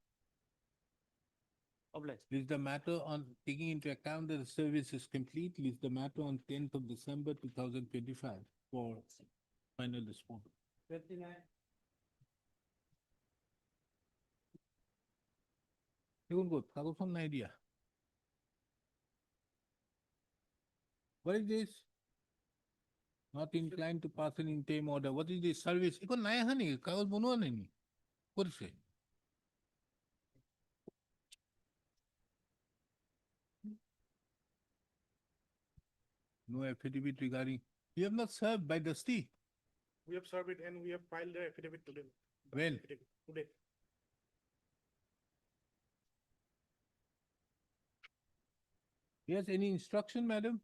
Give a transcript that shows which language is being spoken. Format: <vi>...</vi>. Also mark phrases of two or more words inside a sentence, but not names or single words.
<en>Obliged. List the matter on taking into account that the service is complete. List the matter on 10th of December 2025 for final disposal. 29.</en> <as>দেখুন গো, কাগজখন নাই দিয়া।</as> <en>What is this? Not inclined to pass an interim order. What is this service?</en> <as>এখন নাই আহা নেকি? কাগজ বনোৱা নাই নি? কৰিছে?</as> <en>No affidavit regarding, you have not served by Dusty. We have served it and we have filed the affidavit today. When? Affidavit Today. Yes, any instruction, madam?</en>